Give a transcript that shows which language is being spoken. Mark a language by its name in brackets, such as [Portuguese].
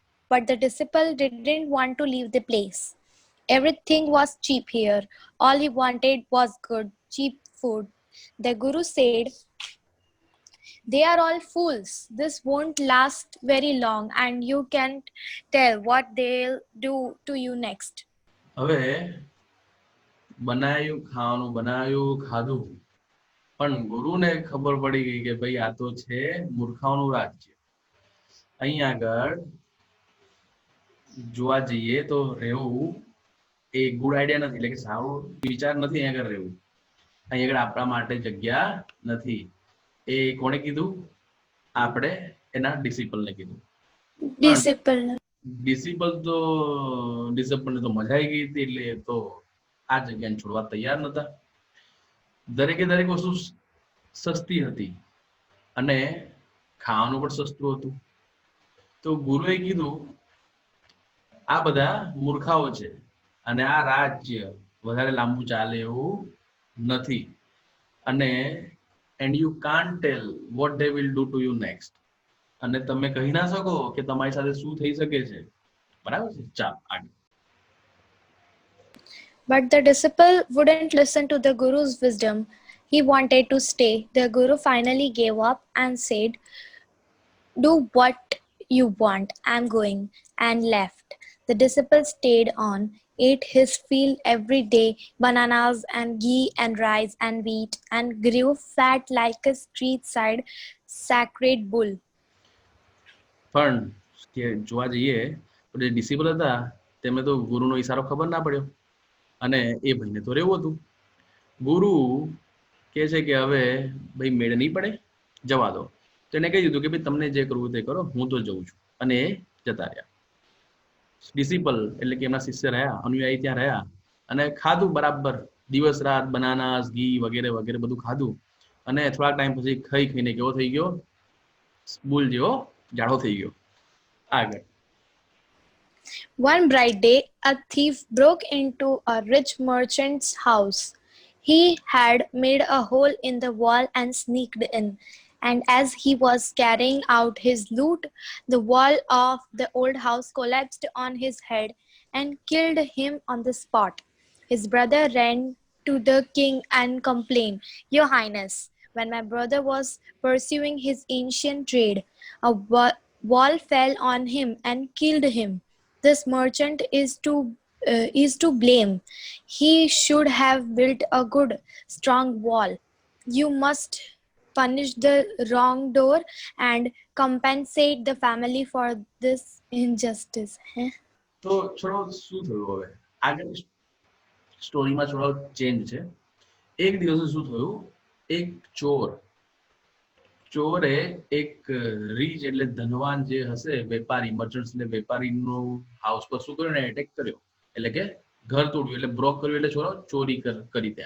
[English] But the disciple didn't want to leave the place. Everything was cheap here. All he wanted was good, cheap food. The Guru said, they are all fools. This won't last very long, and you can't tell what they'll do to you next. [Gujarati] હવે બનાવ્યું ખાધું, પણ ગુરુને ખબર પડી ગઈ કે ભાઈ આ તો છે મૂર્ખાઓનું રાજ્ય. અહીં આગળ જોવા જઈએ તો રહેવું એ [English] good idea [Gujarati] નથી, એટલે કે સારો વિચાર નથી અહીં આગળ રહેવું. અહીં આગળ આપણા માટે જગ્યા નથી. એ કોણે કીધું? આપણે એના ડિસિપલને કીધું. ડિસિપલ તો ડિસિપલને તો મજા આવી ગઈ હતી, એટલે તો આ જગ્યાને છોડવા તૈયાર નતા. દરેકે દરેક વસ્તુ સસ્તી હતી અને ખાવાનું પણ સસ્તું હતું. તો ગુરુએ કીધું આ બધા મૂર્ખાઓ છે અને આ રાજ્ય વધારે લાંબુ ચાલે એવું નથી, અને [English] and you can't tell what they will do to you next. [Gujarati] અને તમે કહી ના શકો કે તમારી સાથે શું થઈ શકે છે. બરાબર છે? ચાલ આગળ. [English] But the disciple wouldn't listen to the Guru's wisdom. He wanted to stay. The Guru finally gave up and said, do what you want, I'm going, and left. The disciple stayed on, ate his fill every day, bananas and ghee and rice and wheat, and grew fat like a street-side sacred bull. [Gujarati] પણ જોવા જઈએ તો જે ડિસિપલ હતા તેમને તો ગુરુનો ઈશારો ખબર ના પડ્યો અને એ ભાઈને તો રહેવું હતું. ગુરુ કહે છે કે હવે ભાઈ મેળ નહીં પડે, જવા દો. તો એને કહી દીધું કે ભાઈ તમને જે કરવું તે કરો, હું તો જઉં છું, અને એ જતા રહ્યા. ડિસિપલ એટલે કે એમના શિષ્ય રહ્યા, અનુયાયી ત્યાં રહ્યા અને ખાધું બરાબર, દિવસ રાત બનાનાસ, ઘી વગેરે વગેરે બધું ખાધું, અને થોડાક ટાઈમ પછી ખાઈને કેવો થઈ ગયો? બુલ જેવો જાડો થઈ ગયો. આગળ. [English] One bright day, a thief broke into a rich merchant's house. He had made a hole in the wall and sneaked in. And as he was carrying out his loot, the wall of the old house collapsed on his head and killed him on the spot. His brother ran to the king and complained, Your Highness, when my brother was pursuing his ancient trade, a wall fell on him and killed him. This merchant is to blame. He should have built a good, strong wall. You must punish the wrongdoer and compensate the family for this injustice. [Gujarati] તો છોડો શું થયું હવે આગળ સ્ટોરીમાં થોડો change છે. એક દિવસે શું થયું? એક ચોરે એક રીચ એટલે ધનવાન જે હશે વેપારી, મર્ચન્ટ્સ એટલે વેપારીનું હાઉસ પર શું કર્યું ને એટેક કર્યો, એટલે કે ઘર તોડ્યું, એટલે બ્રોક કર્યું, એટલે છોડો ચોરી કરી.